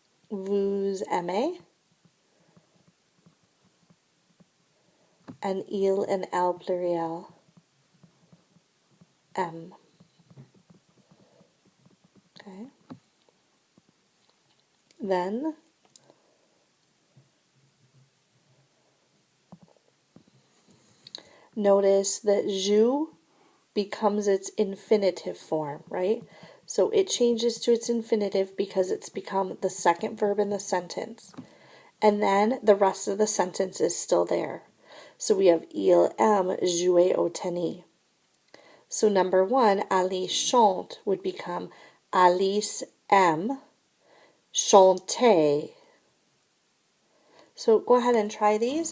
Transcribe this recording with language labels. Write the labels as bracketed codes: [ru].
[fr] Vous aimez, and il and elle pluriel, aime. [en] Okay. Then notice that joue becomes its infinitive form, right? So it changes to its infinitive because it's become the second verb in the sentence. And then the rest of the sentence is still there. So we have [fr] il aime jouer au tennis. [en] So number one, [fr] Alice chante [en] would become [fr] Alice aime chanter. [en] So go ahead and try these.